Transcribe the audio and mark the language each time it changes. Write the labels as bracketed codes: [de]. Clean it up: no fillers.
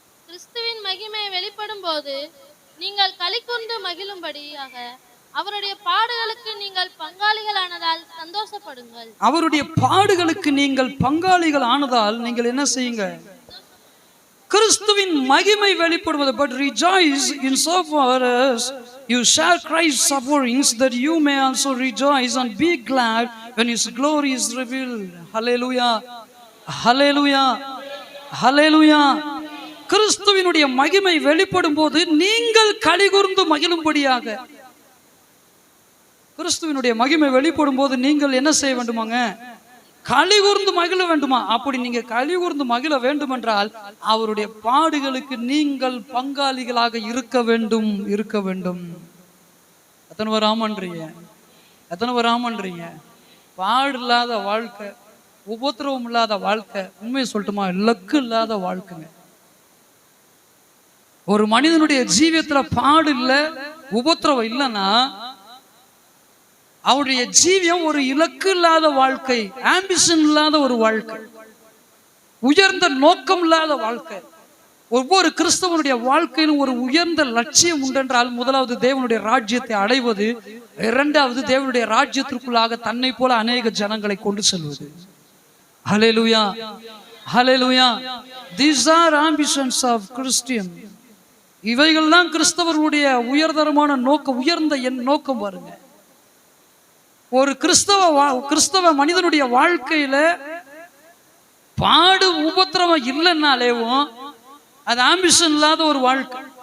[ta] கிறிஸ்துவின் மகிமை வெளிப்படும் போது நீங்கள் களிகூர்ந்து மகிழும்படியாக அவருடைய பாடுகளுக்கு நீங்கள் பங்காளிகள் ஆனதால் சந்தோஷப்படுங்கள். அவருடைய பாடுகளுக்கு நீங்கள் பங்காளிகள் ஆனதால் நீங்கள் என்ன செய்யுங்க? கிறிஸ்துவின் மகிமை வெளிப்படுவது. [en] But rejoice in so far as you share Christ's sufferings, that you may also rejoice and be glad when his glory is revealed. Hallelujah, hallelujah, hallelujah. [ta] கிறிஸ்துவினுடைய மகிமை வெளிப்படும் போது நீங்கள் களிகூர்ந்து மகிழும்படியாக. கிறிஸ்துவினுடைய மகிமை வெளிப்படும் போது நீங்கள் என்ன செய்ய வேண்டுமாங்க? களிகூர்ந்து மகிழ வேண்டுமா? அப்படி நீங்க களிகூர்ந்து மகிழ வேண்டும் என்றால் அவருடைய பாடுகளுக்கு நீங்கள் பங்காளிகளாக இருக்க வேண்டும், இருக்க வேண்டும். எத்தனை பேர் ஆமன்றீங்க? எத்தனை பேர் ஆமன்றீங்க? பாடு இல்லாத வாழ்க்கை, உபத்திரவம் இல்லாத வாழ்க்கை, உண்மையை சொல்லட்டுமா, லக்கு இல்லாத வாழ்க்கைங்க. ஒரு மனிதனுடைய ஜீவியத்துல பாடு இல்லை, உபத்திரவம் இல்லைன்னா அவருடைய ஜீவியம் ஒரு இலக்கு இல்லாத வாழ்க்கை, ஆம்பிஷன் இல்லாத ஒரு வாழ்க்கை, உயர்ந்த நோக்கம் இல்லாத வாழ்க்கை. ஒவ்வொரு கிறிஸ்தவனுடைய வாழ்க்கையிலும் ஒரு உயர்ந்த லட்சியம் உண்டென்றால், முதலாவது தேவனுடைய ராஜ்யத்தை அடைவது, இரண்டாவது தேவனுடைய ராஜ்யத்திற்குள்ளாக தன்னை போல அநேக ஜனங்களை கொண்டு செல்வது. ஹல்லேலூயா, ஹல்லேலூயா. [en] These are ambitions of Christian. [ta] இவைகள் தான் கிறிஸ்தவர்களுடைய உயர்தரமான நோக்கம், உயர்ந்த என் நோக்கம். பாருங்க, ஒரு கிறிஸ்தவ மனிதனுடைய வாழ்க்கையில பாடு உபத்திரவம் இல்லைன்னாலேவும் அது ஆம்பிஷன் இல்லாத ஒரு வாழ்க்கை.